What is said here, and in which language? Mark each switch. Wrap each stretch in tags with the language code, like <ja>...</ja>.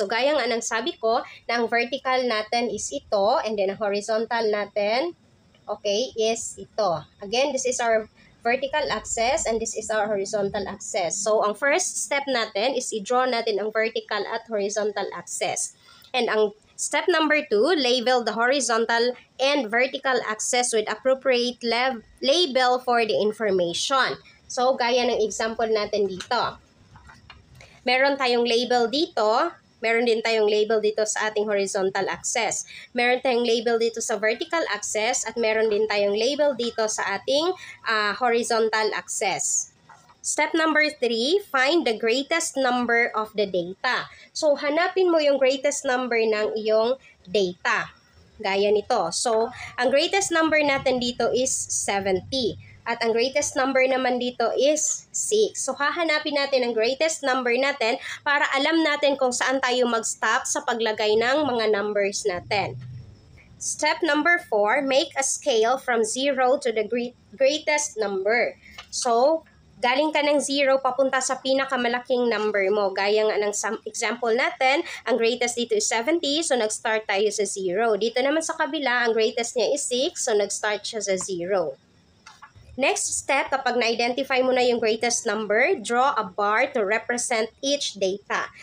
<tl>So gaya nga ng sabi ko, na ang vertical natin is ito and then ang horizontal natin okay, is ito.</tl> <en>Again, this is our vertical axis and this is our horizontal axis. So, ang first step natin is</en> <tl>i-draw natin ang vertical at horizontal axis. And ang</tl> <en>step number 2, label the horizontal and vertical axis with appropriate label for the information.</en> <tl>So, gaya ng example natin dito. Meron tayong label dito. Meron din tayong label dito sa ating horizontal axis. Meron tayong label dito sa vertical axis at meron din tayong label dito sa ating horizontal axis.</tl> <en>Step number 3, find the greatest number of the data.</en> <tl>So, hanapin mo yung greatest number ng iyong data. Gaya nito. So, ang greatest number natin dito is 70. At ang greatest number naman dito is 6. So, hahanapin natin ang greatest number natin para alam natin kung saan tayo mag-stop sa paglagay ng mga numbers natin.</tl> <en>Step number 4, make a scale from 0 to the greatest number.</en> <tl>So, galing ka ng 0 papunta sa pinakamalaking number mo. Gaya nga ng example natin, ang greatest dito is 70, so nag-start tayo sa 0. Dito naman sa kabila, ang greatest niya is 6, so nag-start siya sa 0.</tl> <en>Next step,</en> <tl>kapag na-identify mo na yung</tl> <en>greatest number, draw a bar to represent each data.</en>